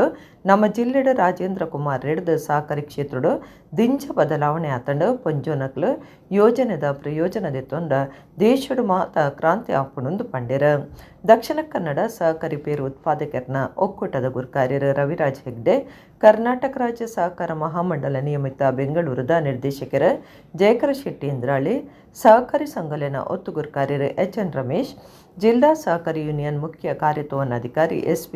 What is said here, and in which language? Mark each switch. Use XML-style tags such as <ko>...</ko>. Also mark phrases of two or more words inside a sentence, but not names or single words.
<tcy>ನಮ್ಮ ಜಿಲ್ಲೆಡು ರಾಜೇಂದ್ರ ಕುಮಾರ್ ಹಿಡ್ದು ಸಹಕಾರಿ ಕ್ಷೇತ್ರಡು ದಿಂಜ ಬದಲಾವಣೆ ಆತಂಡು ಪೊಂಜೋನಕ್ಲು ಯೋಜನೆದ ಪ್ರಯೋಜನದೆತ್ತೊಂಡ ದೇಶಡು ಮಾತ ಕ್ರಾಂತಿ ಆಪುಣುಂದು ಪಂಡ್ಯರ ದಕ್ಷಿಣ ಕನ್ನಡ ಸಹಕಾರಿ ಪೇರು ಉತ್ಪಾದಕರ್ನ ಒಕ್ಕೂಟದ ಗುರ್ಕಾರ್ಯರು ರವಿರಾಜ್ ಹೆಗ್ಡೆ, ಕರ್ನಾಟಕ ರಾಜ್ಯ ಸಹಕಾರ ಮಹಾಮಂಡಲ ನಿಯಮಿತ ಬೆಂಗಳೂರದ ನಿರ್ದೇಶಕರ ಜಯಕರ ಶೆಟ್ಟಿ ಇಂದ್ರಾಳಿ, ಸಹಕಾರಿ ಸಂಘಲನ ಒತ್ತು ಗುರ್ಕಾರ್ಯರು ಎಚ್.ಎನ್. ರಮೇಶ್, ಜಿಲ್ಲಾ ಸಹಕಾರಿ ಯೂನಿಯನ್ ಮುಖ್ಯ ಕಾರ್ಯತೋವನಾಧಿಕಾರಿ ಎಸ್.ಪಿ.</tcy>